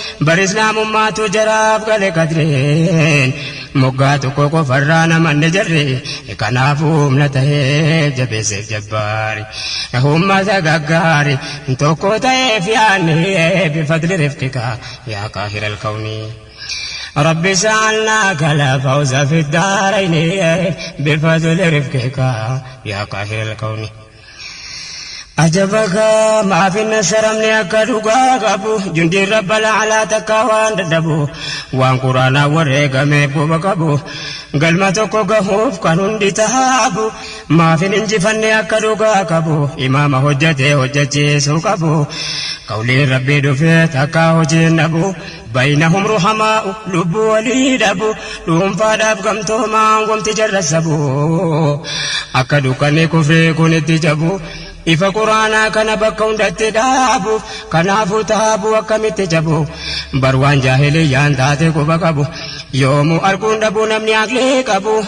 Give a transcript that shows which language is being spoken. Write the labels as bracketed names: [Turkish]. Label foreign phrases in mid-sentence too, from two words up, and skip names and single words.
[Oromo] Bari Islaamummaatu jaraaf gale kadri. Moggaa tokko qofarraa namanne jarri. Kanaafuu humna ta'ee jabeesseef jabbaari. Ummata gaggaari. Tokko ta'eef yaanni [Arabic] بفضل رفقك. يا قاهر الكون. رب سألناك الفوز في الدارين بفضل رفقك يا قاهر الكون. [Oromo] Ajabaka maaf hin saramne akka dhugaa qabu. Jundiin Rabba laalaa takka waan dadhabu. Waan Quraanaa wareegameef quba qabu. Galma tokko gahuuf kan hundi tahabu. Maaf hin injifanne akka dhugaa qabu. Imaama hojjatee hojjachiisuu qabu. Qawliin Rabbii dhufee takka hojiin dhabu. [Arabic] بينهم رحماء [Oromo] lubbu walii dhabu. Dhuunfaadhaaf gamtoomaan wamti jarra sabu. Akka dukkanni kufrii kun itti jabu. Ifa Quraanaa kana bakka hundatti dhaabu. Kanaafuu taabu akkamitti jabu. Bar waan jaahiliyyaan taate quba qabu. Yoomuu arguun dhabu namni aqlee qabu.